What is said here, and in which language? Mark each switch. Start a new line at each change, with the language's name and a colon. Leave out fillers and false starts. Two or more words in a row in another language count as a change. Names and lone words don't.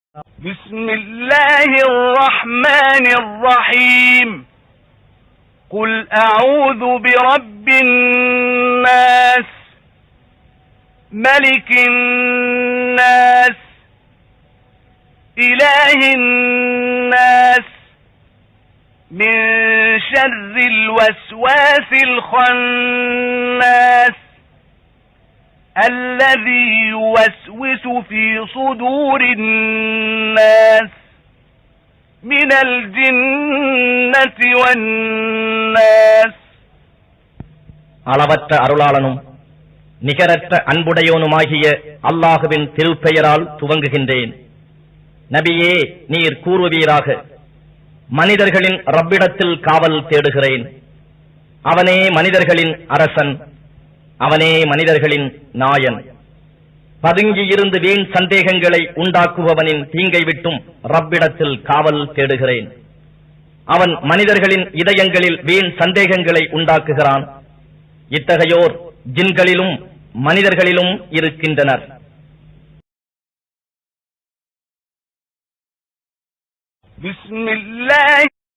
Arabic: بسم الله الرحمن الرحيم قل أعوذ برب الناس ملك الناس إله الناس من شر الوسواس الخناس الذي يوسوس في صدور الناس من الجنة والناس.
Tamil: அளவற்ற அருளாளனும் நிகரற்ற அன்புடையோனுமாகிய அல்லாஹுவின் திருப்பெயரால் துவங்குகின்றேன். நபியே, நீர் கூறுவீராக, மனிதர்களின் ரப்பிடத்தில் காவல் தேடுகிறேன். அவனே மனிதர்களின் அரசன், அவனே மனிதர்களின் நாயன். பதுங்கியிருந்து வீண் சந்தேகங்களை உண்டாக்குபவனின் தீங்கை விட்டும் ரப்பிடத்தில் காவல் தேடுகிறேன். அவன் மனிதர்களின் இதயங்களில் வீண் சந்தேகங்களை உண்டாக்குகிறான். இத்தகையோர் ஜின்களிலும் மனிதர்களிலும் இருக்கின்றனர்.
Arabic: بسم الله